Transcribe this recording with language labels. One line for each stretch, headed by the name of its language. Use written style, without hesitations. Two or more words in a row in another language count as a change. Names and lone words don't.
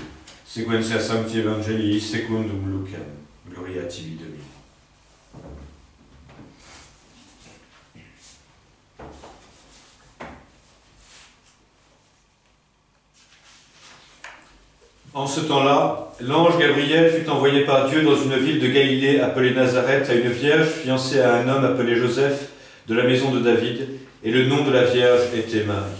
Latin: Sequentia Sancti Evangelii secundum Lucam. Gloria tibi, Domine.
French: En ce temps-là, l'ange Gabriel fut envoyé par Dieu dans une ville de Galilée appelée Nazareth à une vierge fiancée à un homme appelé Joseph de la maison de David, et le nom de la vierge était Marie.